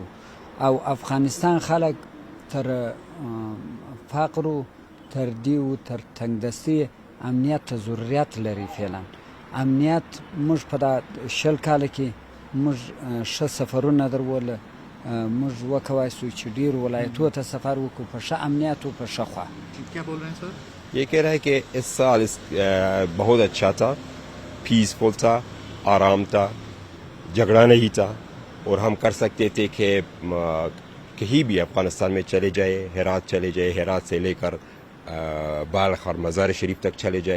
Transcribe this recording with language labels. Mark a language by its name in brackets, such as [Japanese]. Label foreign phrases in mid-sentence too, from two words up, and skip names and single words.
[Pashto] او افغانستان خلک تر فقر و تر دیو تر تنگدستی امنیت ته ضرورت لري. فعلا امنیت موږ په دا 20 کال کې موږ ښه سفرونه درول, موږ وکوای سو چې ډیر ولایتو ته سفر وکړو په ښه امنیت او په ښه خوا. [Urdu] کیا بول رہے ہیں سر؟ یہ کہہ رہا ہے کہ اس سال بہت اچھا تھا, پیسفل تھا, آرام تھا, جھگڑا نہیں تھا, اور ہم کر سکتے تھے کہ کہیں بھی افغانستان میں چلے جائے, ہرات چلے جائے, ہرات سے لے کر بالخ اور مزار شریف تک چلے جائے.